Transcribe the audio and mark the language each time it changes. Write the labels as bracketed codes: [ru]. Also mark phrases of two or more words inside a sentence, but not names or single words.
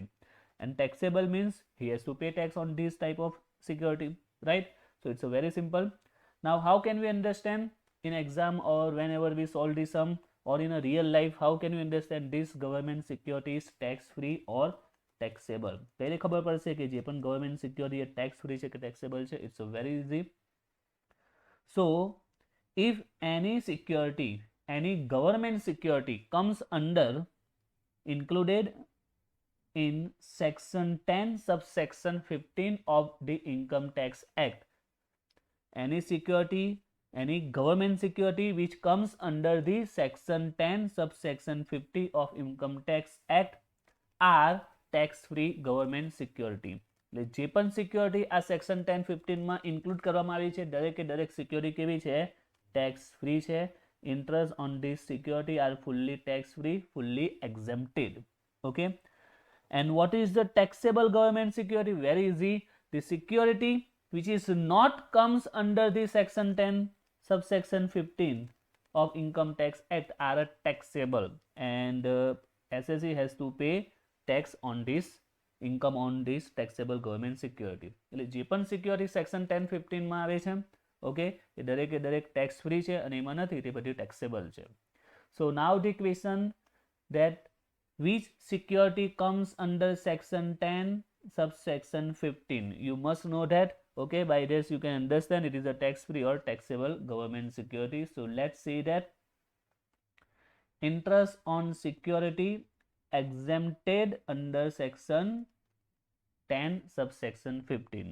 [en] And taxable means he has to pay tax on this type of security, right? So it's a very simple. Now how can we understand in exam or whenever we solve this sum or in a real life, how can you understand this government security is tax free or taxable? [gu] પહેલે ખબર પડશે કે જે પણ [en] government security tax free [gu] છે કે taxable છે. [en] It's a very easy. So if any security, any government security comes under included in section 10 subsection 15 of the income tax act, any security, any government security which comes under the section 10 subsection 50 of income tax act are tax free government security. [gu] એટલે જે પણ સિક્યોરિટી આ સેક્શન 10 15 માં ઇન્ક્લુડ કરવામાં આવી છે દરેકે દરેક સિક્યોરિટી કેવી છે? [en] tax free [gu] છે. [en] Interest on this security are fully tax free, fully exempted. Okay, and what is the taxable government security? Very easy, the security which is not comes under the section 10 subsection 15 of income tax act are taxable, and SSC has to pay tax on this income on this taxable government security. [gu] એટલે જે પણ સિક્યોરિટી સેક્શન 10 15 માં આવે છે, ઓકે, એ દરેકે દરેક [en] tax free [gu] છે અને એમાં નથી તે બધી ટેક્સેબલ છે. [en] So now the question that which security comes under section 10 subsection 15, you must know that. Okay, by this you can understand it is a tax free or taxable government security. So let's see that interest on security exempted under section 10 subsection 15.